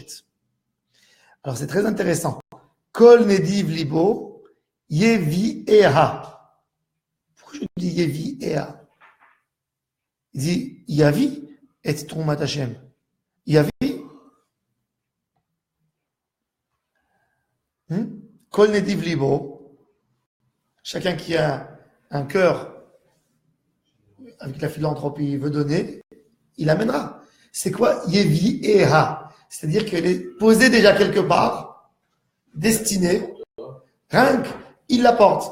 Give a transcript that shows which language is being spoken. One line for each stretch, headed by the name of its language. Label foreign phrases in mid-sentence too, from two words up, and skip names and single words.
French: Alors c'est très intéressant.
Hebrew: כל נדיב לבו יביאה.
French: Pourquoi je dis yevi'ea? Il dit
Hebrew: יביא את תרומת השם. יביא. כל נדיב לבו.
French: Chacun qui a un cœur avec la philanthropie veut donner, il amènera. C'est quoi yevi'ea? C'est-à-dire qu'elle est posée déjà quelque part, destinée. Rien qu'il l'apporte.